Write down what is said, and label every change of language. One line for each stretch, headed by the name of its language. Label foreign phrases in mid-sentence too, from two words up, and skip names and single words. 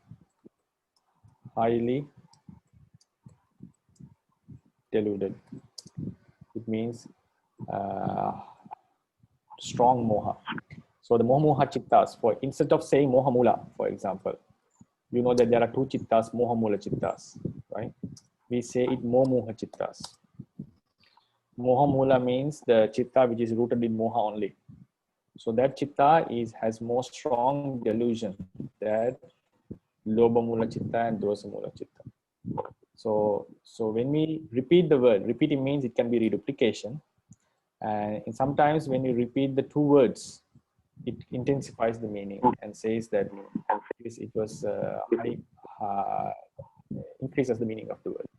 English: Highly deluded. It means strong moha. So the moha chittas, for instead of saying
Pali: moha mula,
English: for example, you know that there are two chittas,
Pali: moha mula chittas,
English: right? We say it
Pali: moha chittas. Moha mula
English: means the chitta which is rooted in moha only. So that chitta has more strong delusion than
Pali: lobha mula chitta
English: and
Pali: dosa mula chitta.
English: So when we repeat the word, repeating means it can be reduplication. And sometimes when you repeat the two words, it intensifies the meaning and says that it was increases the meaning of the word.